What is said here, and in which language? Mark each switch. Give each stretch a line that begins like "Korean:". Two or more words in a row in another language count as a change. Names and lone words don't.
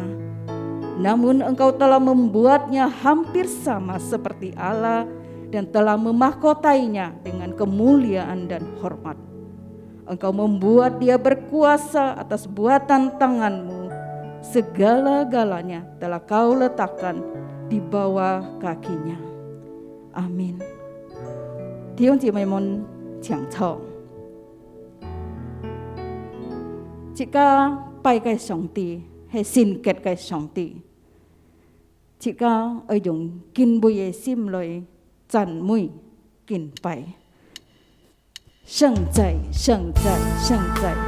Indonesian: Namun engkau telah membuatnya hampir sama seperti Allah dan telah memahkotainya dengan kemuliaan dan hormat. Engkau membuat dia berkuasa atas buatan tanganmu. Segala-galanya telah kau letakkan di bawah kakinya. Amin.
Cantonese: 弟兄姊妹們請坐。這個拜嘅上帝係聖潔嘅上帝，這個要用敬畏嘅心來讚美敬拜，聖哉聖哉聖哉。